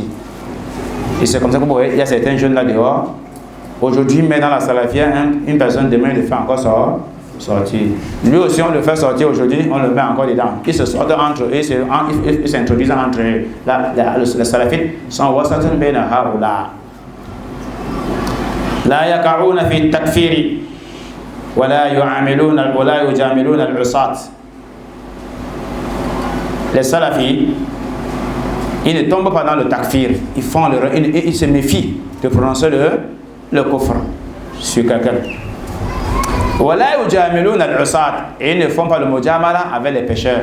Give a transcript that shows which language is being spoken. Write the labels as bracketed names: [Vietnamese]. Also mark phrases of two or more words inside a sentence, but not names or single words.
[French] Et c'est comme ça que vous voyez, il y a certains jeunes là dehors. Aujourd'hui, mais dans la salafia, une personne demain il le fait encore sortir. Lui aussi, on le fait sortir aujourd'hui, on le met encore dedans. Ils se sortent entre eux, ils s'introduisent entre eux. Les salafites sont [Arabic] وسط بين هؤلاء. لا يقعون في التكفير ولا يجاملون العصاة. [French] Les salafis, ils ne tombent pas dans le takfir. Ils se méfient de prononcer le kufr sur quelqu'un. Et ils ne font pas le mujamala avec les pécheurs.